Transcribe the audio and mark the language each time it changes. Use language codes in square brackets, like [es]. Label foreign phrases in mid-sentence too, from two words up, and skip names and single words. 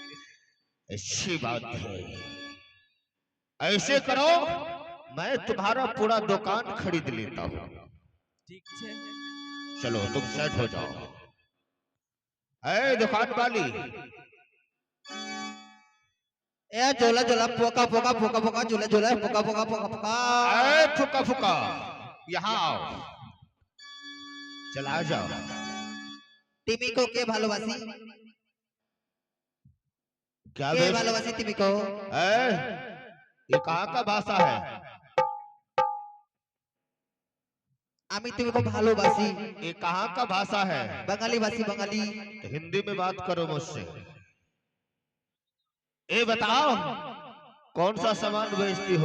[hi] अच्छी बात है। ऐसे करो, मैं तुम्हारा पूरा दुकान खरीद लेता हूँ। [gu] ઠીક છે। [hi] चलो तुम सेट हो जाओ। ए दुकान वाली, ए झोला झोला, पोका पोका, पोका पोका, झोला झोला, पोका पोका, पोका पोका। ए फुका फुका, यहाँ आओ। चला जाओ। [bn] তিমি কো কে ভালোবাসি? [hi] क्या के बेच? [bn] ভালোবাসি তিমি কো? [hi] ये कहाँ का भाषा है? [bn] আমি তিমি কো ভালোবাসি। [hi] ये कहाँ का भाषा है? बंगाली भाषी, बंगाली। तो हिंदी में बात करो मुझसे। ये बताओ, कौन सा सामान बेचती हो?